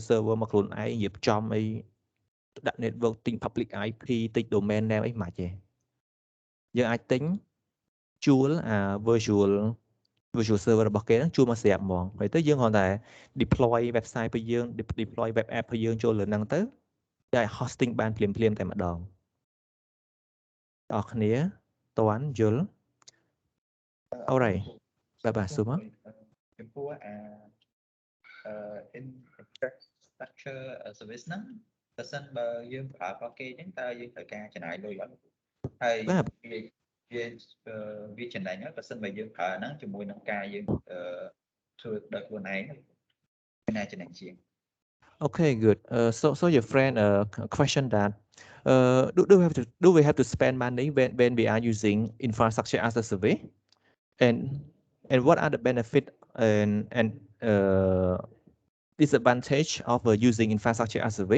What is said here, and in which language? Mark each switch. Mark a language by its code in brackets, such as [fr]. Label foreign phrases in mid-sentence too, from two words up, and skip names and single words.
[km] server មកខ្លួនឯងរៀបចំអីដាក់ network ទិញ [en] public IP [km] ទិញ [en] domain name [km] អីមិនទេយើងអាចទិញជួល [en] virtual server [km] របស់គេហ្នឹងជួលមកស្រាប់ហ្មងហើយទៅយើងគ្រាន់តែ [en] deploy website [km] របស់យើង [en] deploy web app [km] របស់យើងចូលលើហ្នឹងទៅតែ hosting បានភ្លាមតែម្ដងបងប្អូនគ្នាតន់យល់ Alright បាទស៊ូមក ចំពោះ [en] infrastructure service [km] ហ្នឹងបើសិនបើយើងប្រើរបស់គេអញ្ចឹងតើយើងត្រូវការចំណាយលុយអត់ហើយវាចំណេញហើយបើសិនបើយើងប្រើហ្នឹងជាមួយនឹងការយើងធ្វើដោយខ្លួនឯងណាចំណេញជាង [en] Okay, good. So your friend question that do we have to spend money when we are using infrastructure as a service, and what are the benefit and disadvantage of using infrastructure as a service?